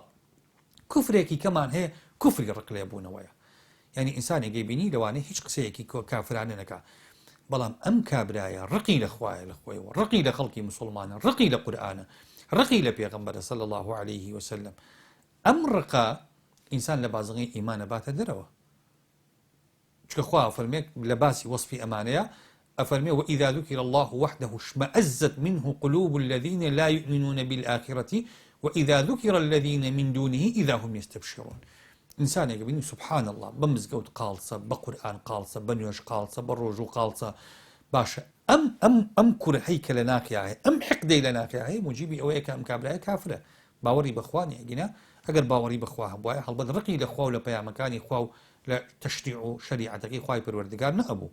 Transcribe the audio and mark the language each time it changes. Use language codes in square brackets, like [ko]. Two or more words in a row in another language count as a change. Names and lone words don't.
[ckb] کوفرێکی کەمان هەیە کوفری ڕقلێبوونەوەیە، یعنی ئینسانێکی بینی لەوانەیە هیچ قسەیەکی کافرانە نەکا، بەڵام ئەم کابرایە ڕقی لە خوایە لە خۆیەوە، ڕقی لە خەڵکی موسڵمانە، ڕقی لە قورئانە، ڕقی لە پێغەمبەرە [ar] صلی الله عليه وسلم. [ckb] ئەم ڕقا ئینسان لە بازنگەی ئیمانە باتە دەرەوە، چکە خوا فەرمێ لە باسی وەصفی ئەمانەیە ئەفەرمێ [ar] وإذا ذكر الله وحده اشمأزت منه قلوب الذين لا يؤمنون بالآخرة وإذا ذكر الذين من دونه إذا هم يستبشرون. [ckb] ئینسانێک بینی [ar] سبحان الله [ckb] بە مزگەوت قاڵچە، بە قورئان قاڵچە، بە نوێژ قاڵچە، بە ڕۆژ و قاڵچە. باشە ئەم کورهەی کە لە ناقیا هەیە، ئەم حقدەی لە ناقیا هەیە، موجیبی ئەوەیە کە ئەم کابرایە کافرە، باوەڕی بەخوا نییە. گینە ئەگەر باوەڕی بەخوا هەبوایە هەڵبەت ڕقی لە خوا و لە پەیامەکانی خوا و لە تەشریع و شەریعەتەکەی خوای پەروەردگار نەهەبوو.